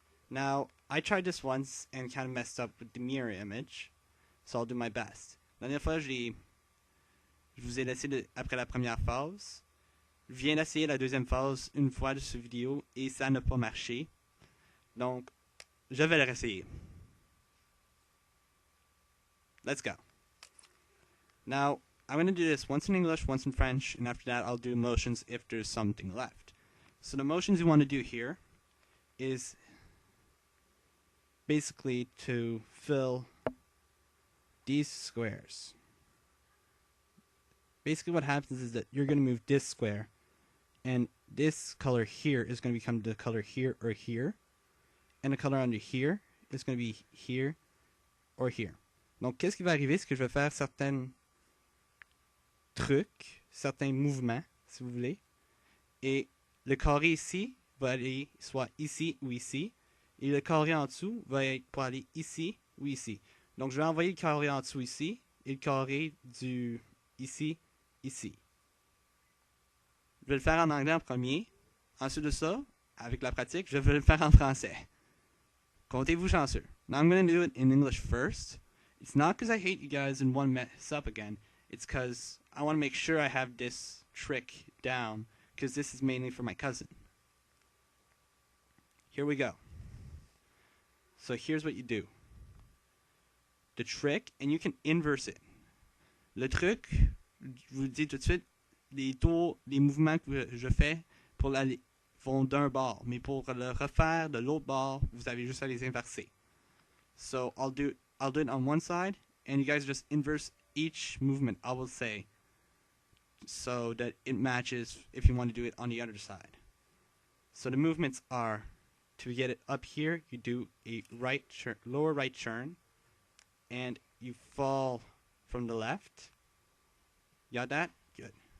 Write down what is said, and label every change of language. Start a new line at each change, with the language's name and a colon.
English: Now, I tried this once and kind of messed up with the mirror image, so I'll do my best.
French: La dernière fois, je vous ai laissé après la première phase. Je viens d'essayer la deuxième phase une fois de cette vidéo et ça n'a pas marché. Donc, je vais le réessayer.
English: Let's go. Now, I'm going to do this once in English, once in French, and after that I'll do motions if there's something left. So the motions you want to do here is basically to fill these squares. Basically what happens is that you're going to move this square, and this color here is going to become the color here or here, and the color under here is going to be here or here.
French: Donc qu'est-ce qui va arriver, c'est que je vais faire certains trucs, certains mouvements, si vous voulez, et le carré ici va aller soit ici ou ici, et le carré en dessous va être pour aller ici ou ici. Donc je vais envoyer le carré en dessous ici, et le carré du ici, ici. Je vais le faire en anglais en premier. Ensuite de ça, avec la pratique, je vais le faire en français. Comptez-vous chanceux.
English: Now I'm going to do it in English first. It's not because I hate you guys and want to mess up again. It's because I want to make sure I have this trick down, because this is mainly for my cousin. Here we go. So here's what you do. The trick, and you can inverse it.
French: Le truc, je vous le dis tout de suite, les tours, les mouvements que je fais pour l'aller vont d'un bord, mais pour le refaire de l'autre bord, vous avez juste à les inverser.
English: So I'll do it on one side, and you guys just inverse each movement I will say, so that it matches if you want to do it on the other side. So the movements are, to get it up here, you do a lower right turn, and you fall from the left. You got that? Good.